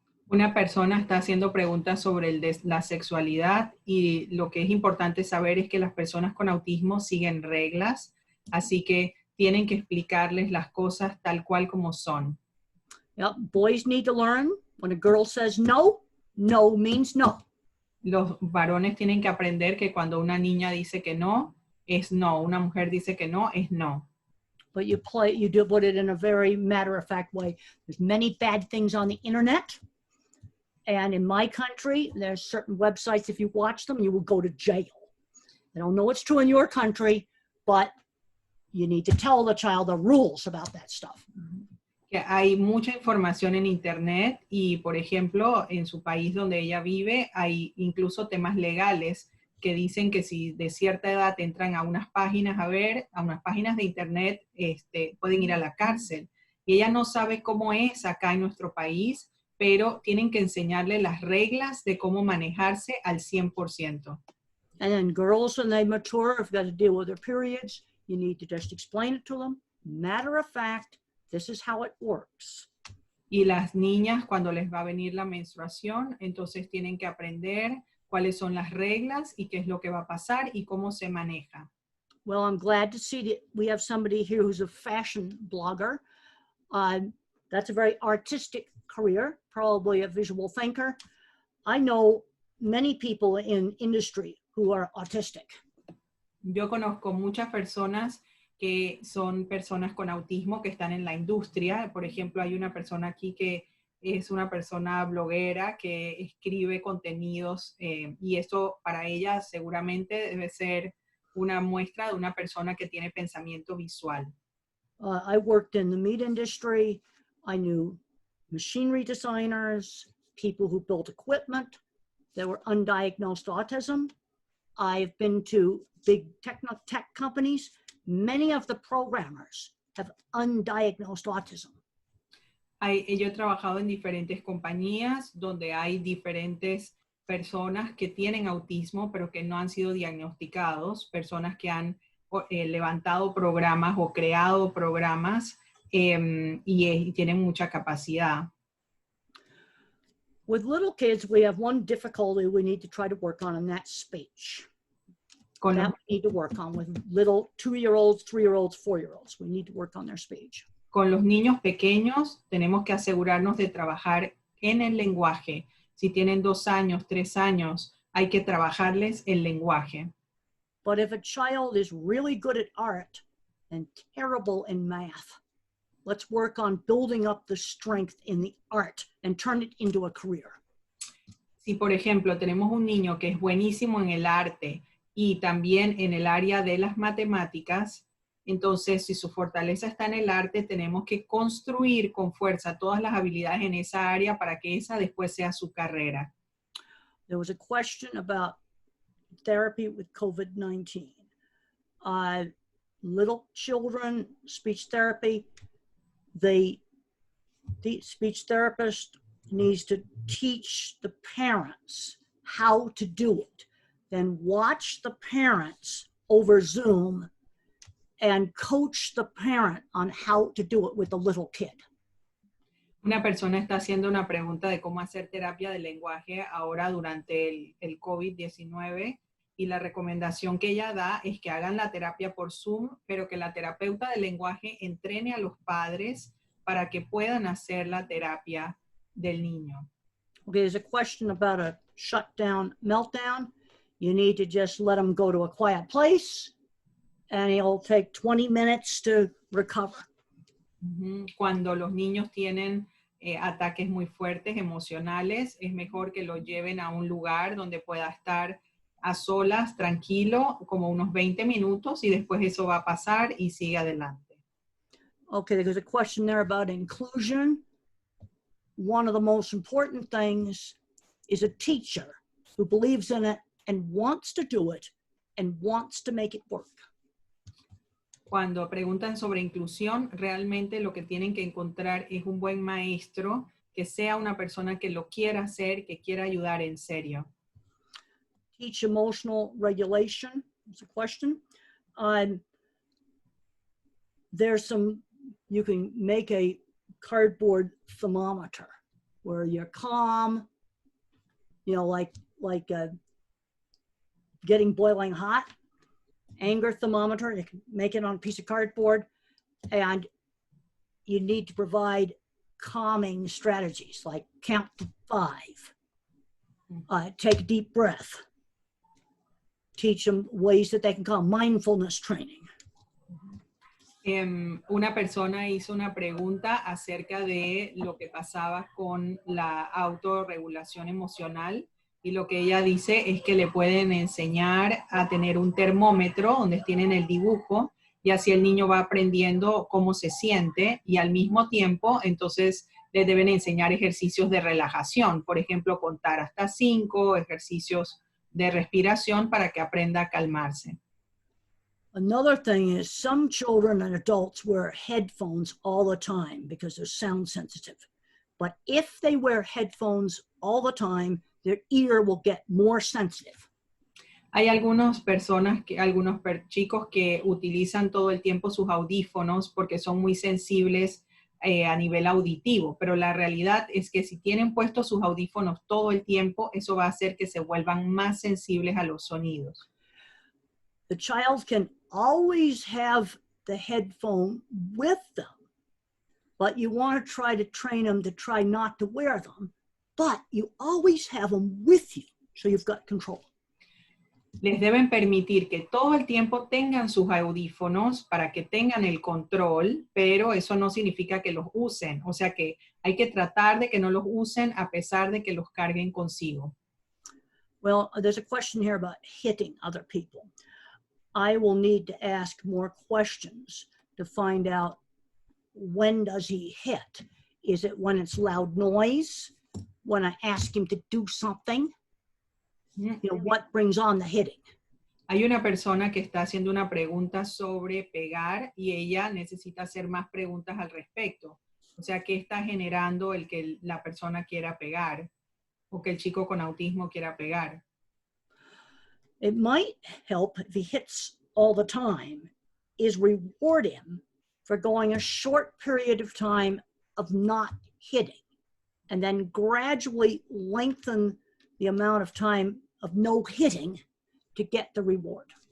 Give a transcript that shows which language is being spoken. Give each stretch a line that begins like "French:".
Spanish: Una persona está haciendo preguntas sobre la sexualidad, y lo que es importante saber es que las personas con autismo siguen reglas, así que tienen que explicarles las cosas tal cual como son.
English: Yep, boys need to learn when a girl says no, no means no.
Spanish: Los varones tienen que aprender que cuando una niña dice que no, es no. Una mujer dice que no, es no.
English: But you do put it in a very matter-of-fact way. There's many bad things on the internet. And in my country, there's certain websites, if you watch them, you will go to jail. I don't know it's true in your country, but you need to tell the child the rules about that stuff.
Spanish: Que hay mucha información en internet, y por ejemplo, en su país donde ella vive, hay incluso temas legales que dicen que si de cierta edad entran a unas páginas a unas páginas de internet, pueden ir a la cárcel. Y ella no sabe cómo es acá en nuestro país, pero tienen que enseñarle las reglas de cómo manejarse al 100%.
English: And then girls, when they mature, have got to deal with their periods. You need to just explain it to them. Matter of fact, this is how it works.
Spanish: Y las niñas, cuando les va a venir la menstruación, entonces tienen que aprender cuáles son las reglas y qué es lo que va a pasar y cómo se maneja.
English: Well, I'm glad to see that we have somebody here who's a fashion blogger. That's a very artistic career, probably a visual thinker. I know many people in industry who are autistic.
Spanish: Yo conozco muchas personas que son personas con autismo que están en la industria. Por ejemplo, hay una persona aquí que es una persona bloguera que escribe contenidos y eso para ella seguramente debe ser una muestra de una persona que tiene pensamiento visual.
English: I worked in the meat industry. I knew machinery designers, people who built equipment that were undiagnosed autism. I've been to big tech companies. Many of the programmers have undiagnosed autism.
Spanish: Yo he trabajado en diferentes compañías donde hay diferentes personas que tienen autismo, pero que no han sido diagnosticados, personas que han levantado programas o creado programas y tienen mucha capacidad.
English: With little kids, we have one difficulty we need to try to work on, and that's speech.
Spanish: Con
English: That we need to work on with little 2-year-olds, 3-year-olds, 4-year-olds. We need to work on their speech.
Spanish: Con los niños pequeños tenemos que asegurarnos de trabajar en el lenguaje. Si tienen 2 años, 3 años, hay que trabajarles el lenguaje.
English: But if a child is really good at art and terrible in math, let's work on building up the strength in the art and turn it into a career.
Spanish: Si, por ejemplo, tenemos un niño que es buenísimo en el arte y también en el área de las matemáticas, entonces si su fortaleza está en el arte, tenemos que construir con fuerza todas las habilidades en esa área para que esa después sea su carrera.
English: There was a question about therapy with COVID-19. Little children, speech therapy, the speech therapist needs to teach the parents how to do it, then watch the parents over Zoom and coach the parent on how to do it with the little kid.
Spanish: Una persona está haciendo una pregunta de cómo hacer terapia de lenguaje ahora durante el COVID-19 y la recomendación que ella da es que hagan la terapia por Zoom, pero que la terapeuta de lenguaje entrene a los padres para que puedan hacer la terapia del niño.
English: Okay, there's a question about a shutdown, meltdown. You need to just let them go to a quiet place and it'll take 20 minutes to recover.
Spanish: Cuando los niños tienen ataques muy fuertes, emocionales, es mejor que los lleven a un lugar donde pueda estar a solas, tranquilo, como unos 20 minutos y después eso va a pasar y sigue adelante.
English: Okay, there's a question there about inclusion. One of the most important things is a teacher who believes in it and wants to do it and wants to make it work.
Spanish: Cuando preguntan sobre inclusión, realmente lo que tienen que encontrar es un buen maestro, que sea una persona que lo quiera hacer, que quiera ayudar en serio.
English: Teach emotional regulation is a question. There's some, you can make a cardboard thermometer where you're calm, you know, like getting boiling hot. Anger thermometer, you can make it on a piece of cardboard, and you need to provide calming strategies like count to 5, take a deep breath, teach them ways that they can calm, mindfulness training.
Spanish: Una persona hizo una pregunta acerca de lo que pasaba con la autorregulación emocional. Y lo que ella dice es que le pueden enseñar a tener un termómetro donde tienen el dibujo y así el niño va aprendiendo cómo se siente y al mismo tiempo entonces le deben enseñar ejercicios de relajación, por ejemplo contar hasta 5, ejercicios de respiración para que aprenda a calmarse.
English: Another thing is some children and adults wear headphones all the time because they're sound sensitive. But if they wear headphones all the time, their ear will get more sensitive.
Spanish: Hay algunos chicos que utilizan todo el tiempo sus audífonos porque son muy sensibles a nivel auditivo, pero la realidad es que si tienen puestos sus audífonos todo el tiempo, eso va a hacer que se vuelvan más sensibles a los sonidos.
English: The child can always have the headphone with them, but you want to try to train them to try not to wear them, but you always have them with you, so you've got control.
Spanish: Les deben permitir que todo el tiempo tengan sus audífonos para que tengan el control, pero eso no significa que los usen. O sea que hay que tratar de que no los usen a pesar de que los carguen consigo.
English: Well, there's a question here about hitting other people. I will need to ask more questions to find out, when does he hit? Is it when it's loud noise? When I ask him to do something? You know, what brings on the hitting?
Spanish: Hay una persona que está haciendo una pregunta sobre pegar y ella necesita hacer más preguntas al respecto. O sea, ¿qué está generando el que la persona quiera pegar? O que el chico con autismo quiera pegar.
English: It might help if he hits all the time, is reward him for going a short period of time of not hitting, and then gradually lengthen the amount of time of no hitting to get the reward.